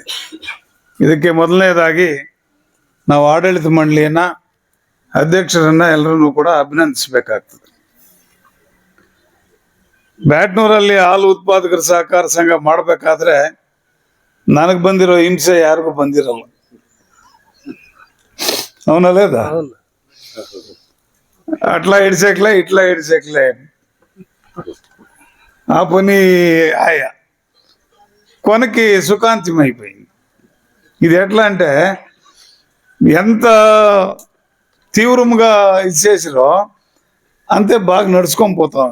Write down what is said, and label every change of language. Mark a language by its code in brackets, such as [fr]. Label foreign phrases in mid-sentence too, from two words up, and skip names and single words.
[kn] ಇದಕ್ಕೆ ಮೊದಲನೇದಾಗಿ ನಾವು ಆಡಳಿತ ಮಂಡಳಿಯನ್ನು, ಅಧ್ಯಕ್ಷರನ್ನ ಎಲ್ಲರನ್ನೂ ಕೂಡ ಅಭಿನಂದಿಸಬೇಕಾಗ್ತದೆ. ಬ್ಯಾಟ್ನೂರಲ್ಲಿ ಹಾಲು ಉತ್ಪಾದಕರ ಸಹಕಾರ ಸಂಘ ಮಾಡಬೇಕಾದ್ರೆ ನನಗೆ ಬಂದಿರೋ ಹಿಂಸೆ ಯಾರಿಗೂ ಬಂದಿರಲ್ಲ. [te] ಅವನಲ್ಲೇದ అట్లా ఇడిసేకలే ఇట్లా ఇడిసేకలే ఆ పని ఆయా కొనకి సుఖాంతం అయిపోయింది. ఇది ఎట్లా అంటే ఎంత తీవ్రంగా ఇచ్చేసిరో అంతే బాగా నడుచుకొని పోతాం.